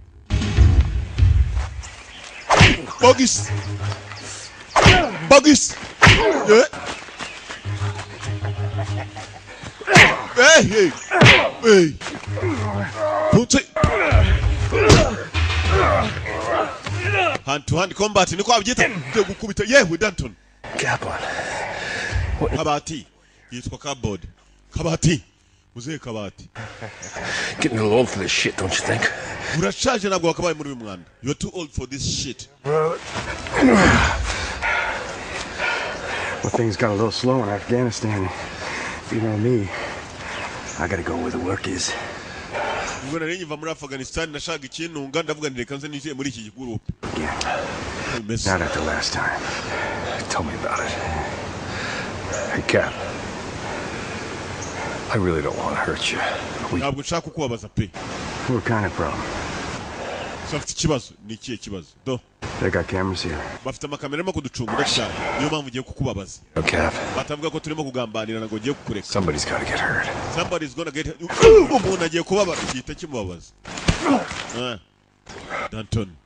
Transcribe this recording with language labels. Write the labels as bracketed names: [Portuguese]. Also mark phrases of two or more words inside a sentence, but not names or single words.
[English] Bogis. Yeah. Hey. Put it. Hand to hand combat. [Kinyarwanda] Niko abyita gukubita. Yewe Danton. Kaplan. Kabati. Yitwa cupboard. Kabati. Muzehe Kabati. [English] Getting a little old for this shit, don't you think? [Kinyarwanda] Urashaje nabwo wakabaye muri uyu mwanda. [English] You're too old for this shit. Well, things got a little slow in Afghanistan. You know me. I gotta go where the work is. [Kinyarwanda] Ubwo nari nyiva muri Afghanistan nashaka ikintu ndavuga ndireka nze niziye muri iki group. [English] Not after last time. Tell me about it. Hey, Cap. I really don't want to hurt you. [Kinyarwanda] Ntabwo nshaka kukubabaza pe. [English] What kind of problem? [Kinyarwanda] Safite ikibazo. Ni ikihe kibazo? [English] Do. They got cameras here. [Kinyarwanda] Bafite amakamera arimo kuducunga cyane. Niyo mpamvu ugiye kukubabaza. [English] Okay. [Kinyarwanda] Batavuga ko turimo kugambanira ngo ugiye kukureka. [English] Somebody's got to get hurt. Somebody's gonna get hurt. [Kinyarwanda] Umuntu agiye kubabara gihita kimubabaza. Danton.